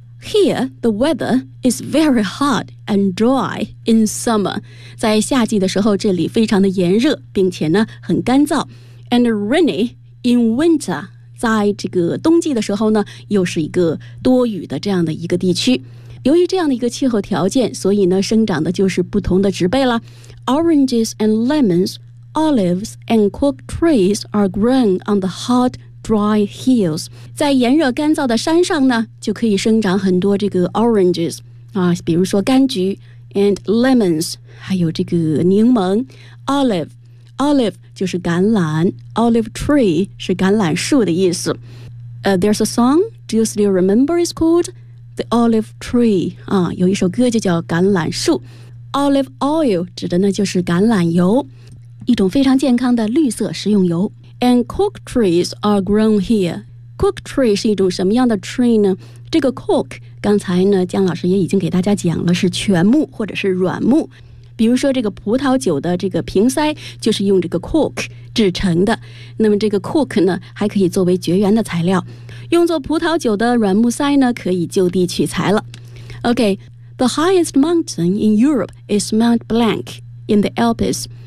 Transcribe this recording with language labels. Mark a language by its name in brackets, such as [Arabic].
[English] Here, the weather is very hot and dry in summer. [Chinese] 在夏季的时候，这里非常的炎热，并且呢很干燥。 [English] And rainy in winter. [Chinese] 在这个冬季的时候呢，又是一个多雨的这样的一个地区。由于这样的一个气候条件，所以呢生长的就是不同的植被了。 [English] Oranges and lemons, olives and cork trees are grown on the hot. Dry hills. [Chinese] 在炎热干燥的山上呢就可以生长很多这个 oranges,、比如说柑橘 and lemons, 还有这个柠檬 olive 就是橄榄 olive tree 是橄榄树的意思、 [English] There's a song, do you still remember it's called The Olive Tree,、 [Chinese] 有一首歌就叫橄榄树 olive oil 指的呢就是橄榄油一种非常健康的绿色食用油 [English] And cork trees are grown here. [Chinese] Cork tree 是一种什么样的 tree 呢？这个 cork 刚才呢，姜老师也已经给大家讲了，是全木或者是软木。比如说这个葡萄酒的这个瓶塞就是用这个 cork 制成的。那么这个 cork 呢，还可以作为绝缘的材料。用作葡萄酒的软木塞呢，可以就地取材了。 [English] Okay, the highest mountain in Europe is Mount Blanc in the Alps.